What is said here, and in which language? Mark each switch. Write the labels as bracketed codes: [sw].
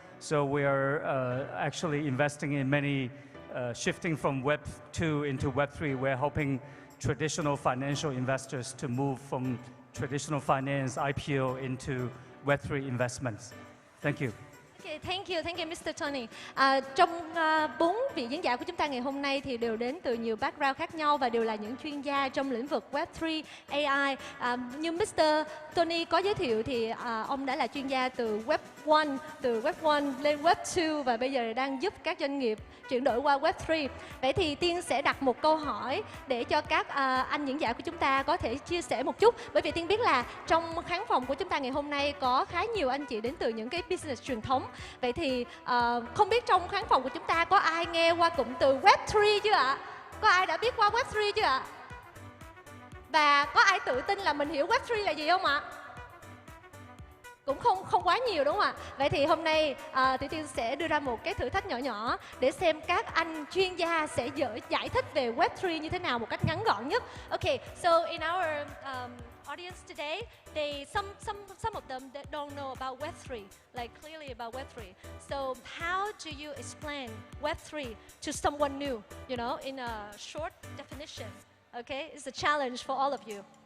[en] So we are actually investing in many, shifting from Web 2 into Web 3. We're helping traditional financial investors to move from traditional finance, IPO, into Web 3 investments. Thank you. Okay, thank you, Mr. Tony. [vi] Trong 4 vị diễn giả của chúng ta ngày hôm nay thì đều đến từ nhiều background khác nhau và đều là những chuyên gia trong lĩnh vực Web3, AI. Như Mr. Tony có giới thiệu thì ông đã là chuyên gia từ Web 1, từ Web 1 lên Web 2 và bây giờ đang giúp các doanh nghiệp chuyển đổi qua Web 3. Vậy thì Tiên sẽ đặt một câu hỏi để cho các anh diễn giả của chúng ta có thể chia sẻ một chút. Bởi vì Tiên biết là trong khán phòng của chúng ta ngày hôm nay có khá nhiều anh chị đến từ những cái business truyền thống. Vậy thì không biết trong khán phòng của chúng ta có ai nghe qua cụm từ Web 3 chưa ạ? Có ai đã biết qua Web 3 chưa ạ? Và có ai tự tin là mình hiểu Web 3 là gì không ạ? Cũng không quá nhiều đúng không ạ? Vậy thì hôm nay Tiểu Tiên sẽ đưa ra một cái thử thách nhỏ nhỏ để xem các anh chuyên gia sẽ giải thích về Web 3 như thế nào một cách ngắn gọn nhất. [en] Okay, so in our audience today, some of them that don't know about Web 3, like clearly about Web 3. So how do you explain Web 3 to someone new, in a short definition? Okay, it's a challenge for all of you.